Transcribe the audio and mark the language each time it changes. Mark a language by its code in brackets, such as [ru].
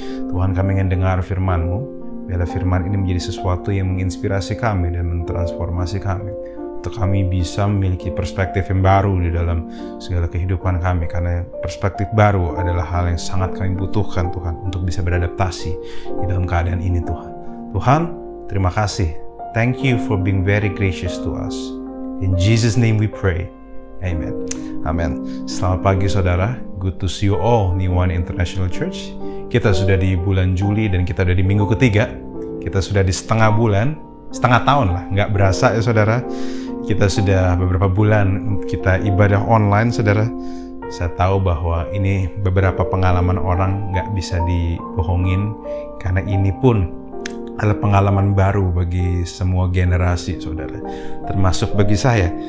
[id] Tuhan, kami ingin dengar firman-Mu. Biarlah firman ini menjadi sesuatu yang menginspirasi kami dan mentransformasi kami, untuk kami bisa memiliki perspektif yang baru di dalam segala kehidupan kami, karena perspektif baru adalah hal yang sangat kami butuhkan, Tuhan, untuk bisa beradaptasi di dalam keadaan ini, Tuhan. Tuhan, terima kasih. [en] Thank you for being very gracious to us. In Jesus' name we pray. Amen. Amen. [id] Selamat pagi saudara. [en] Good to see you all, New One International Church. [id] Kita sudah di bulan Juli dan kita sudah di minggu ketiga. Kita sudah di setengah tahun lah. Nggak berasa ya saudara. Kita sudah beberapa bulan kita ibadah online, saudara. Saya tahu bahwa ini beberapa pengalaman orang nggak bisa dibohongin, karena ini pun adalah pengalaman baru bagi semua generasi, saudara. Termasuk bagi saya.